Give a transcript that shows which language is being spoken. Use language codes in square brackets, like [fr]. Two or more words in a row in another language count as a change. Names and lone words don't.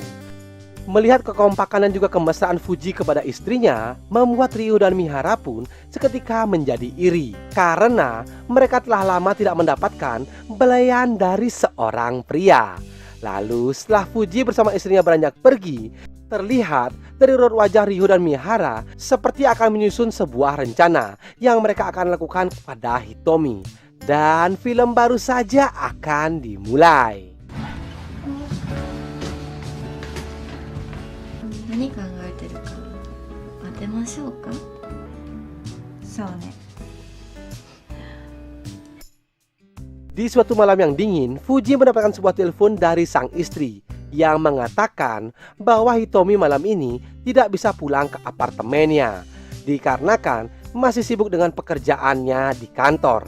[id] Melihat kekompakan dan juga kemesraan Fuji kepada istrinya, membuat Ryo dan Mihara pun seketika menjadi iri karena mereka telah lama tidak mendapatkan belayan dari seorang pria. Lalu setelah Fuji bersama istrinya beranjak pergi, terlihat dari raut wajah Ryo dan Mihara seperti akan menyusun sebuah rencana yang mereka akan lakukan kepada Hitomi. Dan film baru saja akan dimulai. [ja] 何考えてるか当てましょうか。そうね。 [id] Di suatu malam yang dingin, Fuji mendapatkan sebuah telepon dari sang istri yang mengatakan bahwa Hitomi malam ini tidak bisa pulang ke apartemennya dikarenakan masih sibuk dengan pekerjaannya di kantor.